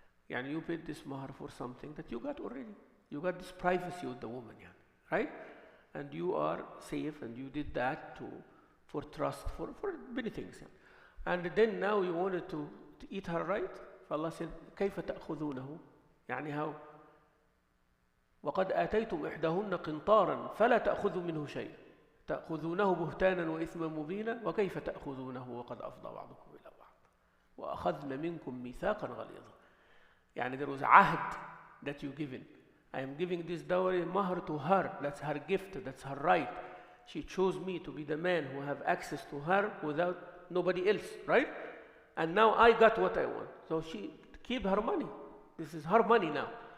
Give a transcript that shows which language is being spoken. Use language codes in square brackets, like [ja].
[en] يعني you paid this mahar for something that you got already. You got this privacy with the woman يعني, right? And you are safe and you did that for trust, for many things. And then now you wanted to eat her right? [ar] فالله [en] said [ar] كيف تأخذونه? يعني how? وقد آتيتم إحداهن قنطارا فلا تأخذوا منه شيء تأخذونه بهتانا وإثما مبينا وكيف تأخذونه وقد أفضى بعضكم إلى بعض وأخذنا منكم ميثاقا غليظا. [en] يعني there was عهد that you given. I am giving this dowry mahar to her. That's her gift. That's her right. She chose me to be the man who have access to her without nobody else, right? And now I got what I want. So she keep her money. This is her money now.